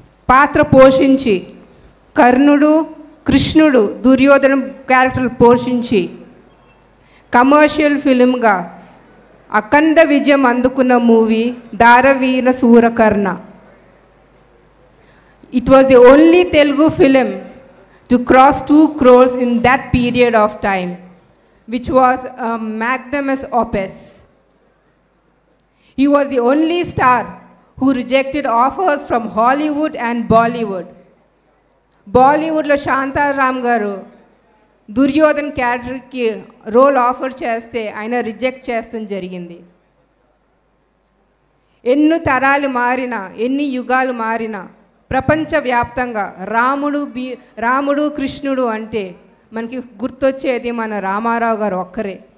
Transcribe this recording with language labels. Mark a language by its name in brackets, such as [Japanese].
[Telugu] పాత్ర పోషించి కర్ణుడు, కృష్ణుడు, దుర్యోధన క్యారెక్టర్లు పోషించి కమర్షియల్ ఫిలింగా అఖండ విజయం అందుకున్న movie Danaveera Soora Karna. [English] It was the only Telugu film to cross 2 crores in that period of time, which was a magnanimous opus. He was the only star who rejected offers from Hollywood and Bollywood. [Telugu] బాలీవుడ్లో శాంతారాం గారు దుర్యోధన్ క్యారెక్టర్కి role offer చేస్తే ఆయన reject చేస్తడం జరిగింది. ఎన్ని తరాలు మారినా, ఎన్ని యుగాలు మారినా ప్రపంచవ్యాప్తంగా రాముడు కృష్ణుడు అంటే మనకి గుర్తొచ్చేది మన రామారావు గారు ఒక్కరే.